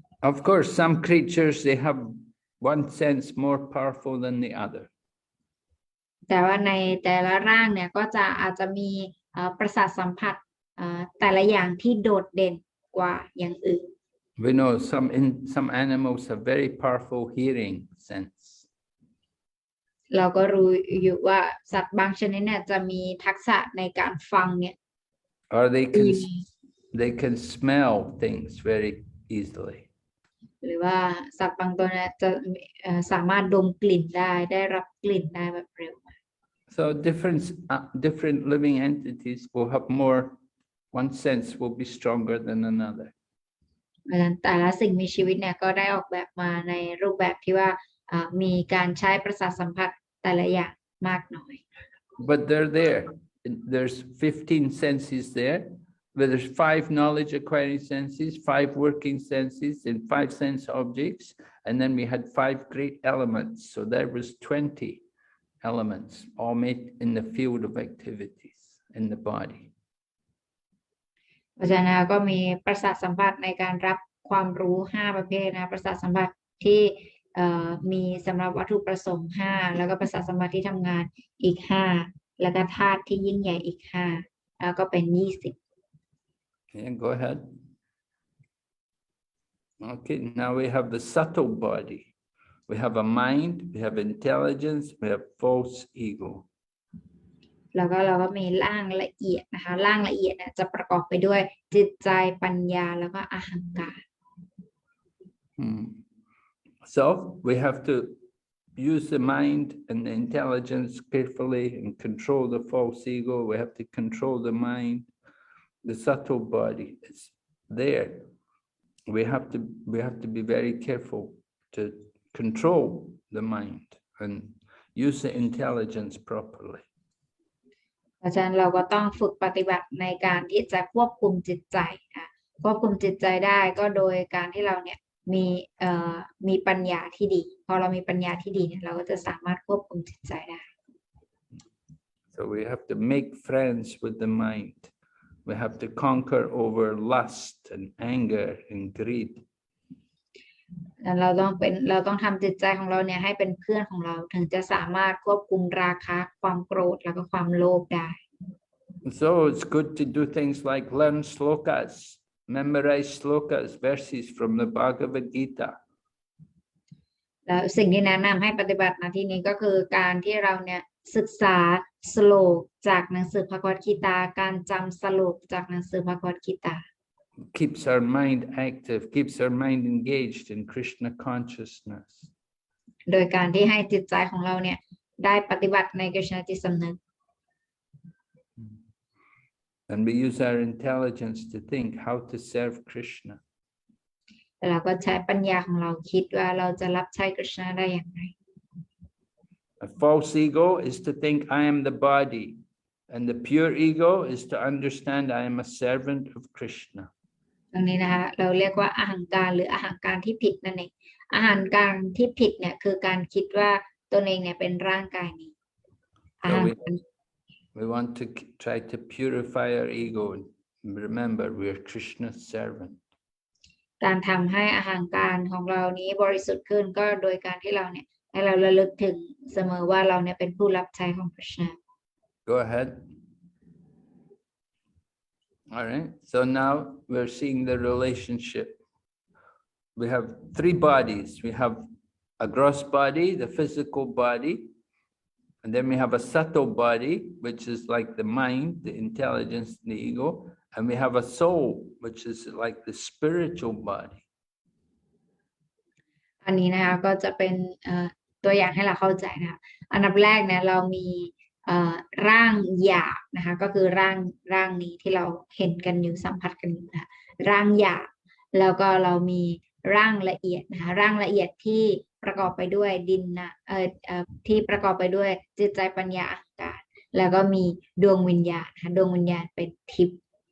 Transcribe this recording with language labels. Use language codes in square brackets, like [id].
[en] Of course, some creatures, they have one sense more powerful than the other. [th] แต่ว่าในแต่ละร่างเนี่ยก็อาจจะมีประสาทสัมผัสแต่ละอย่างที่โดดเด่นกว่าอย่างอื่น [en] We know some animals have very powerful hearing sense. [th] เราก็รู้อยู่ว่าสัตว์บางชนิดเนี่ยจะมีทักษะในการฟังเนี่ย [en] Or they can smell things very easily. [th] หรือว่าสัตว์บางตัวเนี่ยจะสามารถดมกลิ่นได้รับกลิ่นได้แบบเร็ว [en] So different living entities will have more. One sense will be stronger than another. [th] แต่ละสิ่งมีชีวิตเนี่ยก็ได้ออกแบบมาในรูปแบบที่ว่ามีการใช้ประสาทสัมผัสแต่ละอย่างมากน้อย [en] But they're there. There's 15 senses there. But there's 5 knowledge acquiring senses, 5 working senses, and 5 sense objects. And then we had 5 great elements. So there was 20 elements all made in the field of activities in the body. [th] เพราะฉะนั้นก็มีประสาทสัมผัสในการรับความรู้5ประเภทนะประสาทสัมผัสที่มีสำหรับวัตถุประสงค์5แล้วก็ประสาทสัมผัสที่ทำงานอีก5แล้วก็ธาตุที่ยิ่งใหญ่อีก5แล้วก็เป็น20 [en] Yeah, go ahead. Okay, now we have the subtle body. We have a mind, we have intelligence, we have false ego. [th] แล้วก็เราก็มีร่างละเอียดนะคะร่างละเอียดเนี่ยจะประกอบไปด้วยจิตใจปัญญาแล้วก็อหังการ [en] So we have to use the mind and the intelligence carefully and control the false ego. We have to control the mind, the subtle body. It's there. We have to be very careful to control the mind and use the intelligence properly. [th] เพราะฉะนั้นเราก็ต้องฝึกปฏิบัติในการที่จะควบคุมจิตใจนะควบคุมจิตใจได้ก็โดยการที่เราเนี่ยมีปัญญาที่ดีพอเรามีปัญญาที่ดีเนี่ยเราก็จะสามารถควบคุมจิตใจได้ [en] So we have to make friends with the mind. We have to conquer over lust and anger and greed. [th] เราต้องทำจิตใจของเราเนี่ยให้เป็นเพื่อนของเราถึงจะสามารถควบคุมราคะความโกรธแล้วก็ความโลภได้ [en] So it's good to do things like learn slokas, memorize slokas, verses from the Bhagavad Gita. [th] แล้วสิ่งที่แนะนำให้ปฏิบัติในที่นี้ก็คือการที่เราเนี่ยศึกษาสโลกจากหนังสือภควตกีตาการจำสโลกจากหนังสือภควตกีตา [en] Keeps our mind active, keeps our mind engaged in Krishna consciousness. [th] โดยการที่ให้จิตใจของเราเนี่ยได้ปฏิบัติในกฤษณจิตสำนึก [en] And we use our intelligence to think how to serve Krishna. [th] เราก็ใช้ปัญญาของเราคิดว่าเราจะรับใช้กฤษณะได้อย่างไร [en] A false ego is to think I am the body, and the pure ego is to understand I am a servant of Krishna. [th] ตรงนี้นะคะเราเรียกว่าอหังการหรืออหังการที่ผิดนั่นเองอหังการที่ผิดเนี่ยคือการคิดว่าตนเองเนี่ยเป็นร่างกายนี้ [en] So we want to try to purify our ego. Remember, we are Krishna's servant. [th] การทำให้อหังการของเรานี้บริสุทธิ์ขึ้นก็โดยการที่เราเนี่ยให้เราระลึกถึงเสมอว่าเราเนี่ยเป็นผู้รับใช้ของพระเจ้า [en] Go ahead. All right. So now we're seeing the relationship. We have three bodies. We have a gross body, the physical body, and then we have a subtle body, which is like the mind, the intelligence, the ego, and we have a soul, which is like the spiritual body. [th] อันนี้นะคะก็จะเป็นตัวอย่างให้เราเข้าใจนะคะอันดับแรกเนี่ยเรามีร่างหยาบนะคะก็คือร่างนี้ที่เราเห็นกันอยู่สัมผัสกันอยู่นะคะร่างหยาบแล้วก็เรามีร่างละเอียดนะคะร่างละเอียดที่ประกอบไปด้วยดินนะที่ประกอบไปด้วยจิตใจปัญญาอหังการแล้วก็มีดวงวิญญาณนะคะดวงวิญญาณเป็นทิพย์